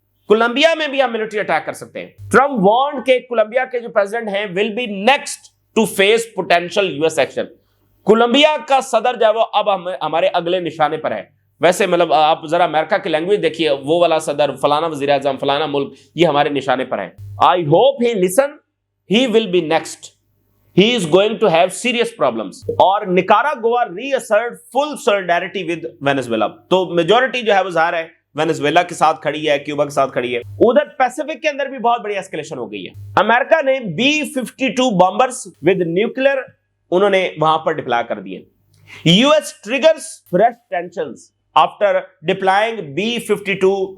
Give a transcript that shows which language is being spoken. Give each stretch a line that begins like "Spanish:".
Urdu: Colombia میں بھی ہم ملٹری اٹیک کر سکتے ہیں۔ ٹرمپ وارنڈ کہ کولمبیا کے جو پریزیڈنٹ ہیں
English: will be next to face potential U S action,
Urdu: Colombia کا صدر جو ہے وہ اب ہمارے اگلے نشانے پر ہے۔ ویسے مطلب آپ ذرا امریکہ کی لینگویج دیکھیے، وہ والا صدر، فلانا وزیر اعظم، فلانا ملک، یہ ہمارے نشانے پر ہے۔
English: I hope he listen, he will be next. He is going to have serious problems.
Urdu: اور
English: Nicaragua reassert full solidarity with Venezuela.
Urdu: تو میجورٹی جو ہے وہ ظاہر ہے وینزویلا کے ساتھ کھڑی ہے، کیوبا کے ساتھ کھڑی ہے۔ ادھر پیسیفک کے اندر بھی بہت بڑی اسکیلیشن ہو گئی ہے۔ امریکہ نے B-52 بامبرز with nuclear انہوں نے وہاں پر ڈپلائی کر دیے۔
English: US triggers fresh tensions after deploying B-52